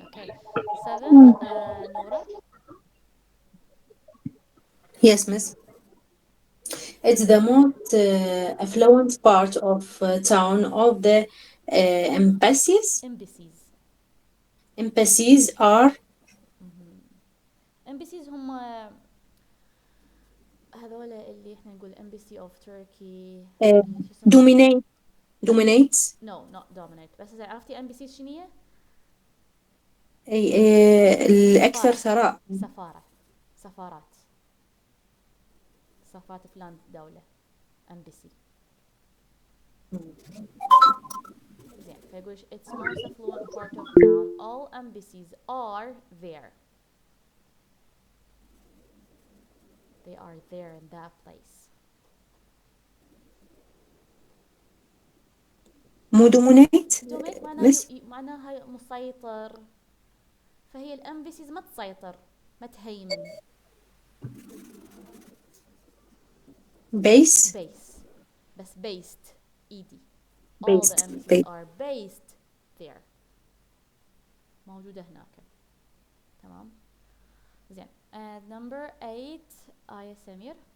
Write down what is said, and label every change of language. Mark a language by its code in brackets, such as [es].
[en] Okay. Seven. Noura. Yes, miss. It's the most affluent part of town of the embassies. Embassies. Embassies are [ar] embassies هم هذول اللي احنا نقول [en] embassy of Turkey. uh, [ar] شو اسمه؟ [en] dominate dominates No, not dominate. [ar] بس إذا عرفتي embassies شنو هي؟ الأكثر سفارة. ثراء. سفارات. سفارة فلان دولة. embassy. زين فيقول [en] it's most affluent part of town. All embassies are there. They are there in that place. [ar] مو dominate دومينيت [en] miss [ar] معناها مسيطر. فهي الامبسيز ما تسيطر ما تهيمن. [en] base base [ar] بس [en] based [ar] ايدي. [en] all the based embassies are based there. [ar] موجودة هناك. تمام. زين. [en] number 8 آية سمير.